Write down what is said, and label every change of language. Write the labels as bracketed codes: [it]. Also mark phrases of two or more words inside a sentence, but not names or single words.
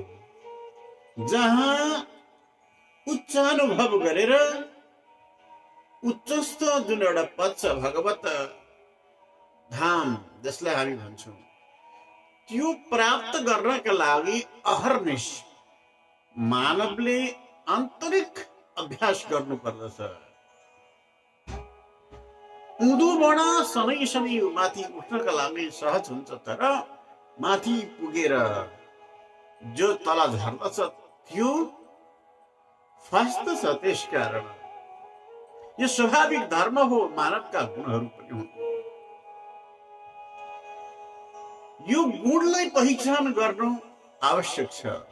[ne] जहाँ उच्च अनुभव गरेर उच्चस्थ जुन एउटा पद छ, भगवत धाम जसलाई हामी भन्छौँ, त्यो प्राप्त गर्नका लागि अहर्निश मानवले आन्तरिक अभ्यास गर्नुपर्दछ। उँधोबाट शनै शनै माथि उठ्नका लागि सहज हुन्छ, तर माथि पुगेर जो तल झर्दछ त्यो फस्दछ। त्यसकारण यो स्वाभाविक धर्म हो, मानवका गुणहरू पनि हुन्। यो गुणलाई पहिचान गर्नु आवश्यक छ।